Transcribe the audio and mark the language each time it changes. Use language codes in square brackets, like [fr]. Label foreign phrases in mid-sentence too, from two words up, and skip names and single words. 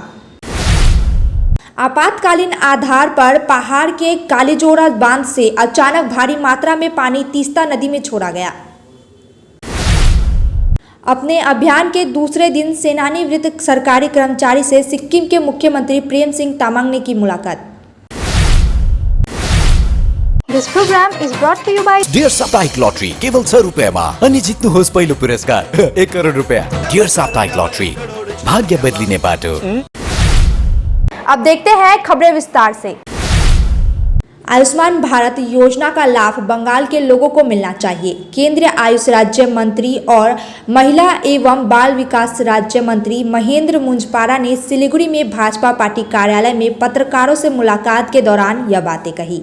[hi] आपातकालीन आधार पर पहाड़ के कालीजोड़ा बांध से अचानक भारी मात्रा में पानी तीस्ता नदी में छोड़ा गया। अपने अभियान के दूसरे दिन सेवानिवृत्त सरकारी कर्मचारी से सिक्किम के मुख्यमंत्री प्रेम सिंह तामाङ ने की मुलाकात। [en] This program is brought to you by [ne] डियर साप्ताहिक लॉटरी केवल 100 रुपैयाँमा अनि जित्नुहोस् पहिलो पुरस्कार 1 करोड रुपैयाँ। डियर साप्ताहिक लॉटरी, भाग्य बदलिने बाटो। [hi] अब देखते हैं खबरें विस्तार से। आयुष्मान भारत योजना का लाभ बंगाल के लोगों को मिलना चाहिए। केंद्रीय आयुष राज्य मंत्री और महिला एवं बाल विकास राज्य मंत्री महेंद्र मुंजपारा ने सिलीगुड़ी में भाजपा पार्टी कार्यालय में पत्रकारों से मुलाकात के दौरान यह बातें कही।